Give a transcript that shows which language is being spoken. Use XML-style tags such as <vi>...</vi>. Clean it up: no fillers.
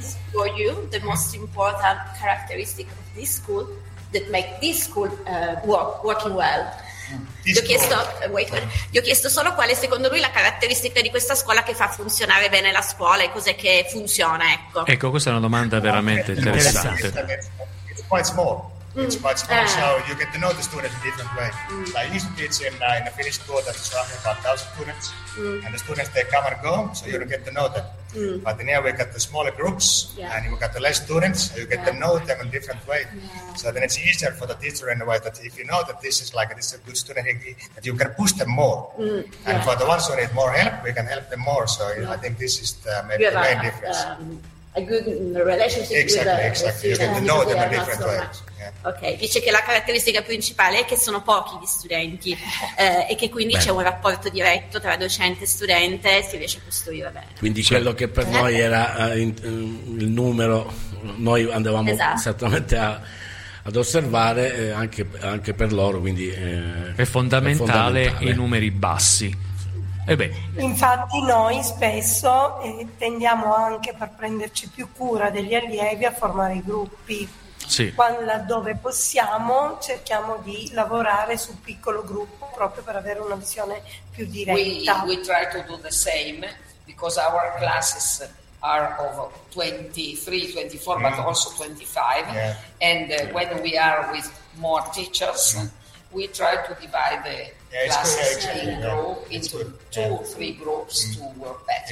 <en>For you, the most important characteristic of this school that make this school working well.</en> <it>Gli ho chiesto solo quale secondo lui la caratteristica di questa scuola che fa funzionare bene la scuola e cos'è che funziona, ecco. Ecco, questa è una domanda veramente interessante.</it> <en>It's quite small. It's quite small. So you get to know the students in a different way. Like you teach in a Finnish school that is roughly about 1,000 students, and the students they come and go, so you don't get to know them. But then here we got the smaller groups, and we got the less students, so you get to know them in a different way. So then it's easier for the teacher in a way that if you know that this is like this is a good student, that you can push them more. And for the ones who need more help, we can help them more. So I think this is the, maybe the main difference. A good relationship. Exactly. You get to know them in a different way.</en> <it>Ok, dice che la caratteristica principale è che sono pochi gli studenti e che quindi c'è un rapporto diretto tra docente e studente, si riesce a costruire bene. Quindi quello che per noi era il numero, noi andavamo esattamente ad osservare, anche per loro, quindi è fondamentale i numeri bassi. Ebbene. Infatti noi spesso tendiamo anche, per prenderci più cura degli allievi, a formare i gruppi. Sì. Laddove possiamo, cerchiamo di lavorare su piccolo gruppo proprio per avere una visione più diretta.</it> <en>We try to do the same because our classes are of 23, 24, but also 25. And when we are with more teachers, we try to divide the classes into two or three groups to work better.</en>